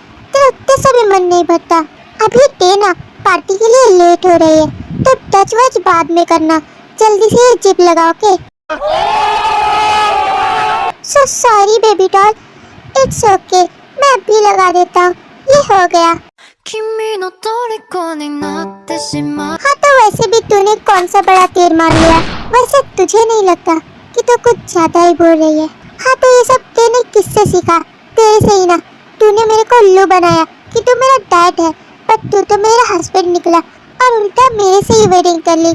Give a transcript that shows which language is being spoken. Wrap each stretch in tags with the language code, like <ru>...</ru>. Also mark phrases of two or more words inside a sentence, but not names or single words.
<hi>तेरा उतने से भी मन नहीं भरता। अभी देना, पार्टी के लिए लेट हो रही है, तो टच वच बाद में करना। जल्दी से ये जिप लगाओ के।</hi> <en>so sorry baby doll. it's OK,</en> <hi>मैं अभी लगा देता हूँ। ये हो गया।</hi> <ja>君の虜になってしまう</ja> <hi>हाँ तो वैसे भी तूने कौन सा बड़ा तीर मार लिया? वैसे तुझे नहीं लगता कि तू कुछ ज्यादा ही बोल रही है? हाँ तो ये सब तूने किससे सीखा? तेरे से ही ना। तूने मेरे को उल्लू बनाया कि तू मेरा डैड है, पर तू तो मेरा हस्बैंड निकला और उल्टा मेरे से ही वेडिंग कर ली।</hi>